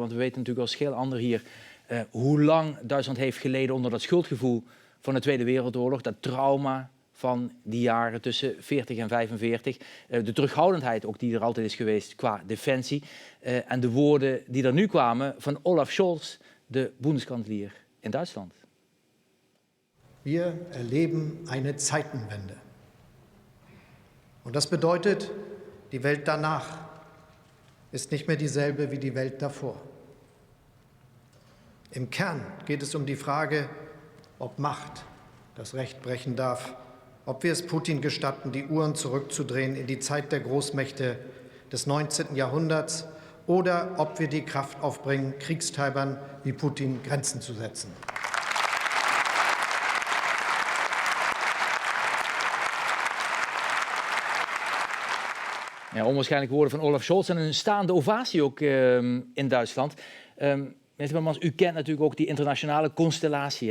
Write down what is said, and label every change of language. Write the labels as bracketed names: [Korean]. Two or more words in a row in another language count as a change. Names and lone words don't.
[Dutch] Want we weten natuurlijk als heel ander hier hoe lang Duitsland heeft geleden onder dat schuldgevoel van de Tweede Wereldoorlog. Dat trauma van die jaren tussen 40 en 45. De terughoudendheid ook die er altijd is geweest qua defensie. En de woorden die er nu kwamen van Olaf Scholz, de Bundeskanselier in Duitsland. [German] Wir erleben eine Zeitenwende. Und das bedeutet, die Welt danach ist nicht mehr dieselbe wie die Welt davor. Im Kern geht es um die Frage, ob Macht das Recht brechen darf, ob wir es Putin gestatten, die Uhren zurückzudrehen in die Zeit der Großmächte des 19. Jahrhunderts oder ob wir die Kraft aufbringen, Kriegstreibern wie Putin Grenzen zu setzen. [Dutch] Ja, onwaarschijnlijke woorden van Olaf Scholz en een staande ovatie ook in Duitsland. Meneer Timmermans, u kent natuurlijk ook die internationale constellatie.